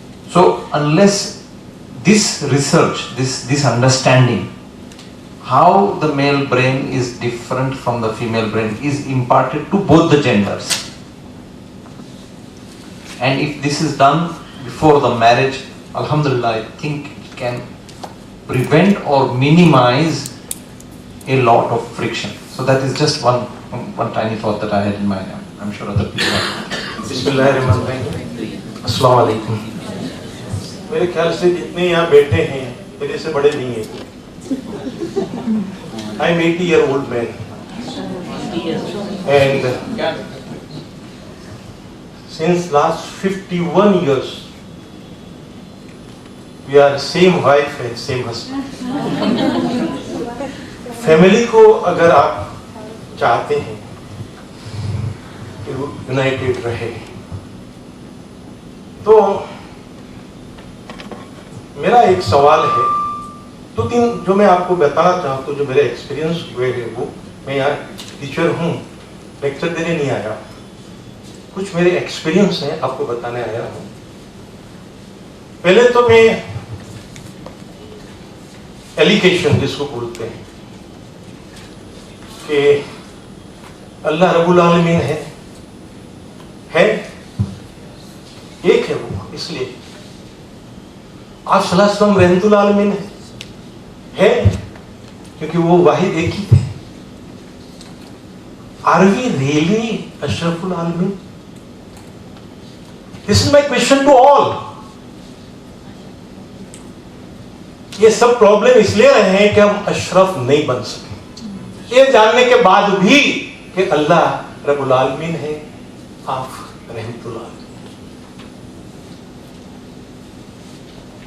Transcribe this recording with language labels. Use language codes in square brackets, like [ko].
[en] So unless this research, this understanding how the male brain is different from the female brain is imparted to both the genders, and if this is done before the marriage, Alhamdulillah, I think it can prevent or minimize a lot of friction. So that is just one tiny thought that I had in mind. I'm sure other people have. [hi] बिस्मिल्लाहिर्रहमानिर्रहीम। अस्सलाम वालेकुम। मेरे ख्याल से जितने यहाँ बैठे हैं मेरे से बड़े नहीं हैं। [en] I am 80-year-old man, and since last 51 years we are same wife and same husband. [hi] Family को अगर आप चाहते हैं कि यूनाइटेड रहे, तो मेरा एक सवाल है, 2-3 जो मैं आपको बताना चाहता हूँ, जो मेरे एक्सपीरियंस हुए हैं वो, मैं यहाँ टीचर हूँ, लेक्चर देने नहीं आया, कुछ मेरे एक्सपीरियंस हैं आपको बताने आया हूँ। पहले तो मैं एलिगेशन जिसको बोलते हैं कि अल्लाह रब्बुल आलमीन है एक है वो, इसलिए आप सल्लल्लाहु अलैहि वसल्लम रहमतुल आलमीन है क्योंकि वो वाहिद एक ही थे। [en] Are we really Ashraful Alamin? This is my question to all. [hi] ये सब प्रॉब्लम इसलिए रहे हैं कि हम अशरफ नहीं बन सके, ये जानने के बाद भी कि अल्लाह रब्बुल आलमीन है, आप रहमतुल आलमीन।